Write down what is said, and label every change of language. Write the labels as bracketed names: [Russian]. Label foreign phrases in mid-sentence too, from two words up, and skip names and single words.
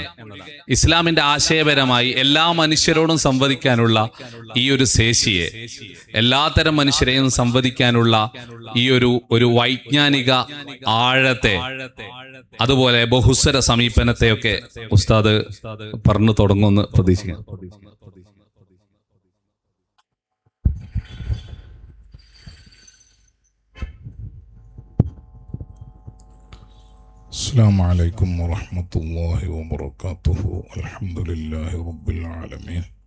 [Malayalam] ഇസ്ലാമിന്റെ ആശയപരമായി എല്ലാ മനുഷ്യരോടും സംവദിക്കാനുള്ള ഈ ഒരു ശേഷിയെ, എല്ലാത്തരം മനുഷ്യരെയും സംവദിക്കാനുള്ള ഈ ഒരു വൈജ്ഞാനിക ആഴത്തെ, അതുപോലെ ബഹുസ്വര സമീപനത്തെയൊക്കെ ഉസ്താദ് പറഞ്ഞു തുടങ്ങുമെന്ന് പ്രതീക്ഷിക്കാം. [Arabic] السلام عليكم ورحمة الله وبركاته. الحمد لله رب العالمين.